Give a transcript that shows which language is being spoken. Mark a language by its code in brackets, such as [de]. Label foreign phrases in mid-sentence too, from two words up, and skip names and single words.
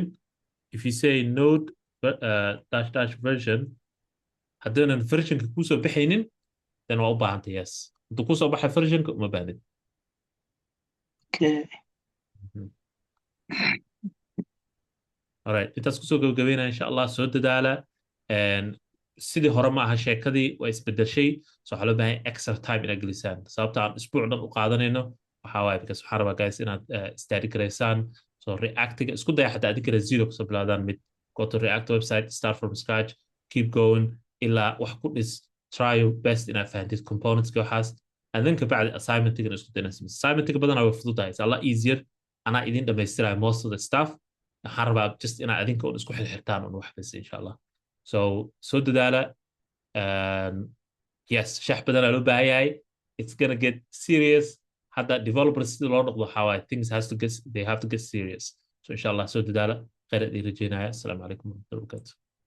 [en] If you say node -- version, [so] hadduunan versionka kuusoo baxaynin, then waa u baahan tahay yes. Hadduu kuusoo baxay versionka uma baahnid. [en] Okay. All right, [so] intaas kusoo gabagabeynaa [ar] إن شاء الله, [so] soo dadaala. Sidii hore ma aha sheekadii waa isbedeshay, so waxaa loo baahan yahay [en] extra time [so] inaad gelisaan. Sababta aan isbuuc dhan u qaadanayno waxaa waaye because waxaan rabaa guys inaad study garaysaan. So Reactiga isku daya xataa adinkana zero kusoo bilaadaan mid. [en] Go to React website, start from scratch, keep going [so] ilaa wax ku dhis, [en] try your best [so] inaad fahantid componentska waxaas, [en] and then [so] kabacdi assignmentiga isku dayna samaysa. Assignmentiga badanaa way fududahay, [en] it's a lot easier. [so] Anaa idin dhamaystirayo [en] most of the stuff. [so] waxaan rabaa just inaad adinka un isku xirxirtaan un wax bas [ar] إن شاء الله. [so] So soo dadaala. Yes, shax badanaa loo baahan yahay. [en] It's gonna get serious. [so] Hadda developers sida loo noqdo waxaa waaye [en] they have to get serious. [so] So [ar] إن شاء الله [so] soo dadaala. khayr idin rajeynaya. [ar] السلام عليكم ورحمة الله وبركاته.